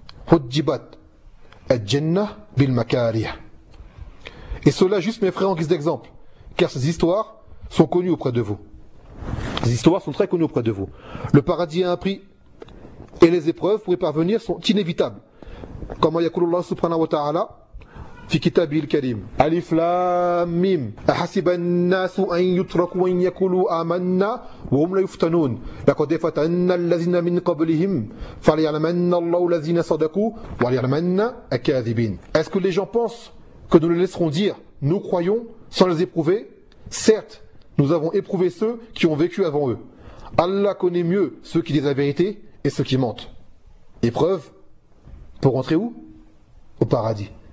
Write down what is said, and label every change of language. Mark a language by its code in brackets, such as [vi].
[ar] Hujjibat al-jannah bil-makariyah. [fr] Et cela juste, mes frères, en guise d'exemple, car ces histoires sont connues auprès de vous. Ces histoires sont très connues auprès de vous. Le paradis a un prix, et les épreuves pour y parvenir sont inévitables. [ar] كما يقول الله سبحانه وتعالى في كتابه الكريم ألف لام ميم أحسب الناس أن يتركوا أن يقولوا آمنا وهم لا يفتنون لقد فتن الذين من قبلهم فليعلمن الله الذين صدقوا وليعلمن الكاذبين. [fr] Est-ce que les gens pensent que nous les laisserons dire nous croyons sans les éprouver? Certes, nous avons éprouvé ceux qui ont vécu avant eux. Allah connaît mieux ceux qui disent la vérité et ceux qui mentent. Épreuve. Pour rentrer où? Au paradis.